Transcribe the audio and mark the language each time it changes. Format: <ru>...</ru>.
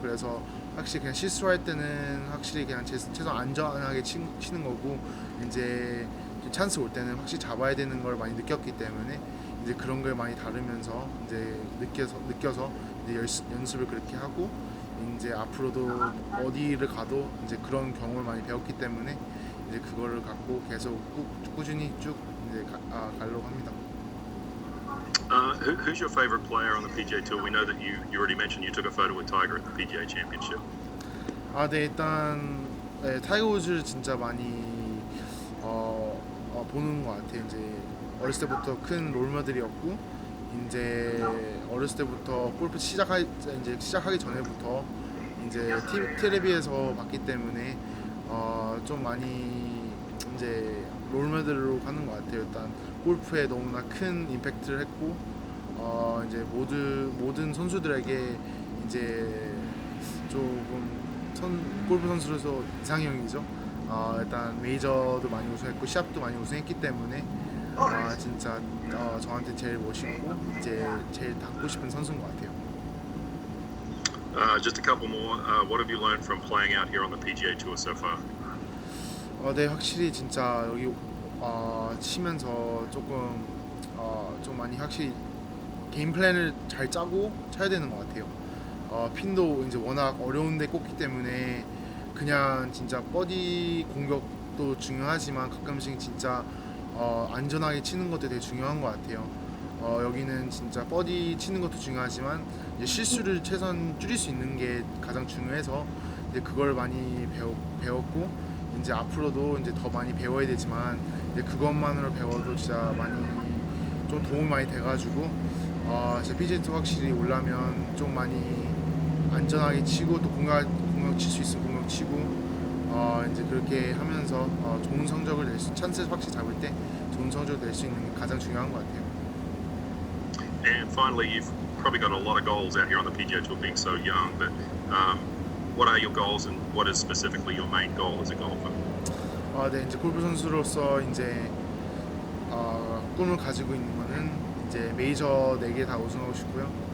<ko>그래서 확실히 그냥 실수할 때는 확실히 그냥 최소한 안전하게 치는 거고 이제 찬스 올 때는 확실히 잡아야 되는 걸 많이 느꼈기 때문에 이제 그런 걸 많이 다루면서 이제 느껴서 이제 연습을 그렇게 하고 이제 앞으로도 어디를 가도 이제 그런 경험을 많이 배웠기 때문에 이제 그거를 갖고 계속 꾸준히 쭉 이제 가려고 합니다.</ko> <en>Who's your favorite player on the PGA Tour? We know that you already mentioned you took a photo with Tiger at the PGA Championship.</en> <ko>네, 일단 타이거 우즈를 진짜 많이 보는 것 같아요. 이제 어렸을 때부터 큰 롤모델이었고 이제 어렸을 때부터 골프 시작하기 전에부터 이제 텔레비에서 봤기 때문에 좀 많이 이제 롤모델로 하는 것 같아요. 일단 골프에 너무나 큰 임팩트를 했고 이제 모든 선수들에게 이제 조금 골프 선수로서 이상형이죠. 일단 메이저도 많이 우승했고 시합도 많이 우승했기 때문에 진짜 저한테 제일 멋있고 이제 제일 닮고 싶은 선수인 것 같아요.</ko> <en>Just a couple more. What have you learned from playing out here on the PGA Tour so far?</en> <ko>네, 확실히 진짜 여기 치면서 좀 많이 확실히 게임 플랜을 잘 짜고 쳐야 되는 것 같아요. 핀도 이제 워낙 어려운데 꽂기 때문에 그냥 진짜 버디 공격도 중요하지만 가끔씩 진짜 안전하게 치는 것도 되게 중요한 것 같아요. 여기는 진짜 버디 치는 것도 중요하지만 이제 실수를 최선 줄일 수 있는 게 가장 중요해서 이제 그걸 많이 배웠고 이제 앞으로도 이제 더 많이 배워야 되지만 이제 그것만으로 배워도 진짜 많이 좀 도움이 많이 돼가지고 진짜 PGA 투어 확실히 올라면 좀 많이 안전하게 치고 또 공격 칠 수 있으면 공격 치고 이제 그렇게 하면서 좋은 성적을 찬스를 확실히 잡을 때 좋은 성적을 낼 수 있는 게 가장 중요한 것 같아요.</ko> <en>And finally, you've probably got a lot of goals out here on the PGA Tour being so young, but what are your goals and what is specifically your main goal as a golfer?</en> <ko>네, 이제 골프 선수로서 이제 꿈을 가지고 있는 거는 이제 메이저 4개 다 우승하고 싶고요.</ko>